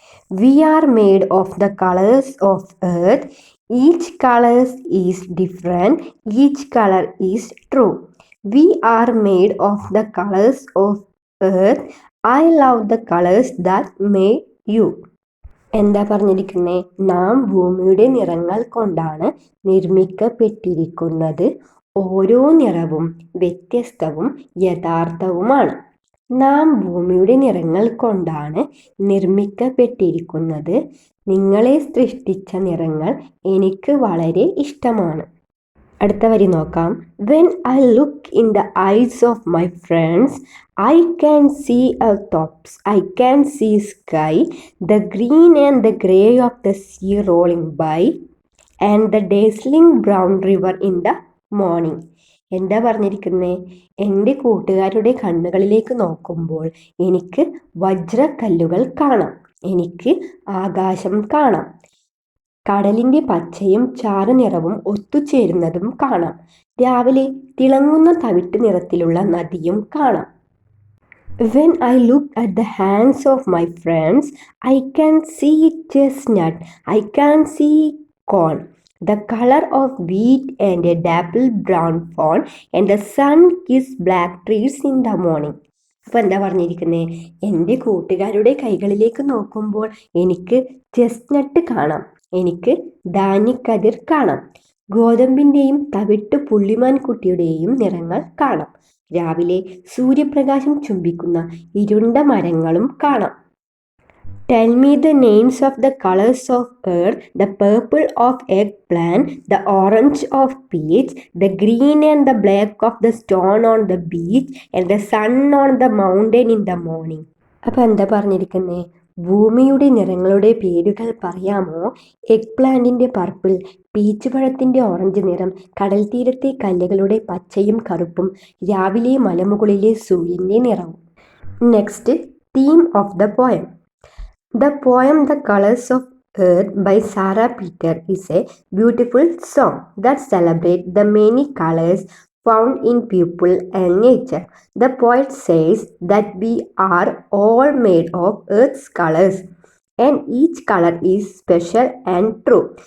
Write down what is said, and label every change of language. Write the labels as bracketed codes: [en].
[en] We are made of the colors of earth. Each color is different. Each color is true. We are made of the colors of earth. I love the colors that made you. [ml] എന്താ പറഞ്ഞിരിക്കുന്നത്? നാം ഭൂമിയുടെ നിറങ്ങൾ കൊണ്ടാണ് നിർമ്മിക്കപ്പെട്ടിരിക്കുന്നത്. ഓരോ നിറവും വ്യത്യസ്തവും യഥാർത്ഥവുമാണ്. നാം ഭൂമിയുടെ നിറങ്ങൾ കൊണ്ടാണ് നിർമ്മിക്കപ്പെട്ടിരിക്കുന്നത്. നിങ്ങളെ സൃഷ്ടിച്ച നിറങ്ങൾ എനിക്ക് വളരെ ഇഷ്ടമാണ്. അടുത്ത വരി നോക്കാം. [en] When I look in the eyes of my friends, I can see tops, I can see sky, the green and the grey of the sea rolling by, and the dazzling brown river in the morning. [ml] എന്താ പറഞ്ഞിരിക്കുന്നത്? എൻ്റെ കൂട്ടുകാരുടെ കണ്ണുകളിലേക്ക് നോക്കുമ്പോൾ എനിക്ക് വജ്രക്കല്ലുകൾ കാണാം, എനിക്ക് ആകാശം കാണാം, കടലിൻ്റെ പച്ചയും ചാരനിറവും ഒത്തുചേരുന്നതും കാണാം, രാവിലെ തിളങ്ങുന്ന തവിട്ട് നിറത്തിലുള്ള നദിയും കാണാം. [en] When I look at the hands of my friends, I can see chestnut, I can see corn, the color of wheat and a dapple brown fawn, and the sun kiss black trees in the morning. [ml] അപ്പോൾ എന്താ പറഞ്ഞിരിക്കുന്നത്? എൻ്റെ കൂട്ടുകാരുടെ കൈകളിലേക്ക് നോക്കുമ്പോൾ എനിക്ക് chestnut കാണാം, എനിക്ക് ധാന്യക്കതിർ കാണാം, ഗോതമ്പിൻ്റെയും തവിട്ട് പുള്ളിമാൻ കുട്ടിയുടെയും നിറങ്ങൾ കാണാം, രാവിലെ സൂര്യപ്രകാശം ചുംബിക്കുന്ന ഇരുണ്ട മരങ്ങളും കാണാം. [en] Tell me the names of the colors of earth, the purple of eggplant, the orange of peach, the green and the black of the stone on the beach, and the sun on the mountain in the morning. [ml] അപ്പം എന്താ പറഞ്ഞിരിക്കുന്നത്? ഭൂമിയുടെ നിറങ്ങളുടെ പേരുകൾ പറയാമോ? Egg പ്ലാന്റിൻ്റെ purple, peach പഴത്തിൻ്റെ orange നിറം, കടൽ തീരത്തെ കല്ലുകളുടെ പച്ചയും കറുപ്പും, രാവിലെ മലമുകളിലെ സൂര്യൻ്റെ നിറവും. [en] Next, theme of the poem. The poem The Colors of Earth by Sarah Peter is a beautiful song that celebrates the many colors found in people and nature. The poet says that we are all made of Earth's colors and each color is special and true.